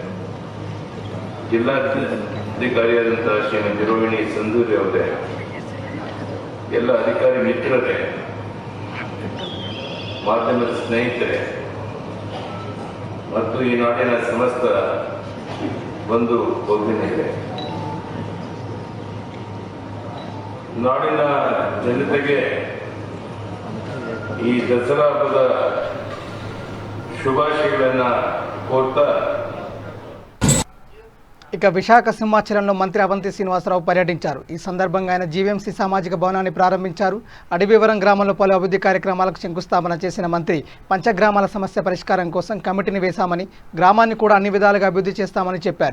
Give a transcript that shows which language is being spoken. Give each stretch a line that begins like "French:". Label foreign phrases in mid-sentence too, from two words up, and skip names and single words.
Kannada: ಜಿಲ್ಲಾಧಿಕಾರಿಯಾದಂಥ ಶ್ರೀಮತಿ ರೋಹಿಣಿ ಸಂದೂರಿ ಅವರೇ, ಎಲ್ಲ ಅಧಿಕಾರಿ ಮಿತ್ರರೇ, ಮಾಧ್ಯಮದ ಸ್ನೇಹಿತರೆ ಮತ್ತು ಈ ನಾಡಿನ ಸಮಸ್ತ ಬಂಧು ಭಗಿನಿಯರೇ, ನಾಡಿನ ಜನತೆಗೆ ಈ ದಸರಾ ಹಬ್ಬದ ಶುಭಾಶಯಗಳನ್ನು ಕೋರ್ತಾ
Telugu: ఇక విశాఖ సింహాచలంలో మంత్రి అవంతి శ్రీనివాసరావు పర్యటించారు. ఈ సందర్భంగా ఆయన జీవీఎంసీ సామాజిక భవనాన్ని ప్రారంభించారు. అడవివరం గ్రామంలో పలు అభివృద్ధి కార్యక్రమాలకు శంకుస్థాపన చేసిన మంత్రి పంచగ్రామాల సమస్య పరిష్కారం కోసం కమిటీని వేశామని, గ్రామాన్ని కూడా అన్ని విధాలుగా అభివృద్ధి చేస్తామని చెప్పారు.